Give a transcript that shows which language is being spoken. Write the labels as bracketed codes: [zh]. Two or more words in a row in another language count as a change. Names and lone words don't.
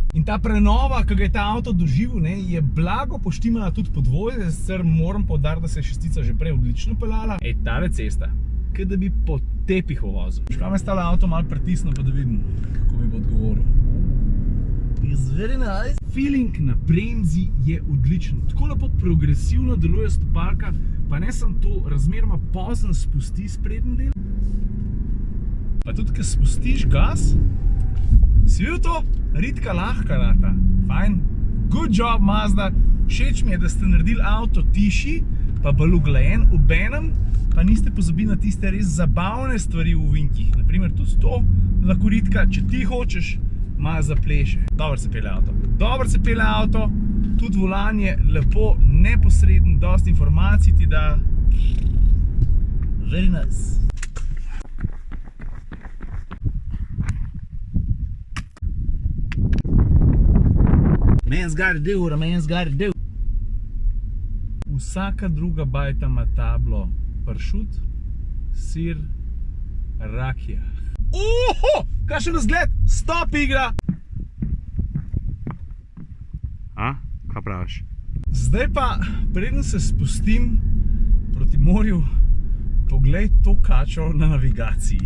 [sl] In ta prenova, ki ga je ta avto doživel, je blago poštimala tudi podvoje, sicer moram poudariti, da se je šestica že prej odlično peljala. Tale cesta, kot da bi po tepihu vozil. Škaj me stala avto malo pritisnil, pa da vidim, kako mi bo odgovoril. [en] It's very nice. [sl] Feeling na bremzi je odličen. Tako lepo progresivno deluje stopalka, pa ne samo to, razmeroma pozen spusti sprednji del. Pa tudi, ko spustiš gas, si videl to? Ritka lahka rata. Fajn. [en] Good job, Mazda. [sl] Všeč mi je, da ste naredili avto tiši, pa bolj uglajen, obenem pa niste pozabili na tiste res zabavne stvari v ovinkih. Naprimer, tudi to lahko Ritka, če ti hočeš, malo zapleše. Dobro se pelje avto. Dobro se pelje avto, tudi volan je lepo, neposreden, dosti informacij ti da. [en] Very nice. Man's gotta do what a man's gotta do. [sl] Vsaka druga bajta ima tablo pršut, sir, rakija. Oho! Kakšen razgled! Stop, igra! A? Kaj praviš? Zdaj pa, preden se spustim proti morju, poglej to kačo na navigaciji.